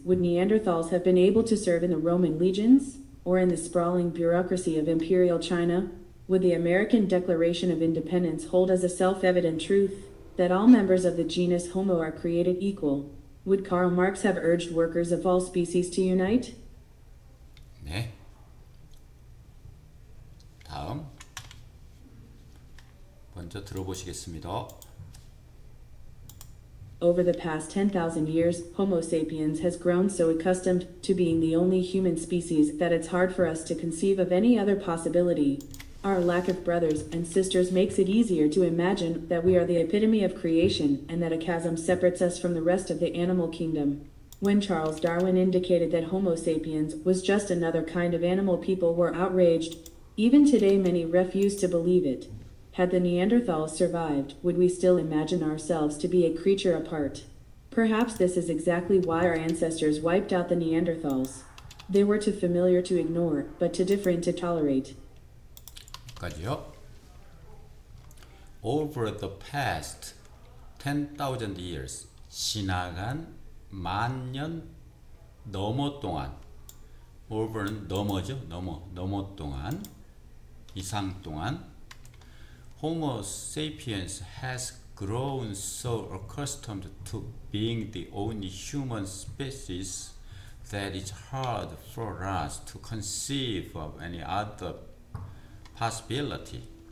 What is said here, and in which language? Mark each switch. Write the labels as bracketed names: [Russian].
[English] Would Neanderthals have been able to serve in the Roman legions? Or in the sprawling bureaucracy of Imperial China? Would the American Declaration of Independence hold as a self-evident truth that all members of the genus Homo are created equal? Would Karl Marx have urged workers of all species to unite? [Korean] 네. 다음 먼저 들어보시겠습니다. [English] Over the past 10,000 years, Homo sapiens has grown so accustomed to being the only human species that it's hard for us to conceive of any other possibility. Our lack of brothers and sisters makes it easier to imagine that we are the epitome of creation and that a chasm separates us from the rest of the animal kingdom. When Charles Darwin indicated that Homo sapiens was just another kind of animal, people were outraged. Even today, many refuse to believe it. Had the Neanderthals survived, would we still imagine ourselves to be a creature apart? Perhaps this is exactly why our ancestors wiped out the Neanderthals. They were too familiar to ignore, but too different to tolerate. [Korean] 까지요. [English] Over the past 10,000 years, [Korean] 지나간 만년 넘어 동안, over는 넘어죠. 넘어 동안, 이상 동안, [English] Homo sapiens has grown so accustomed to being the only human species that it's hard for us to conceive of any other possibility.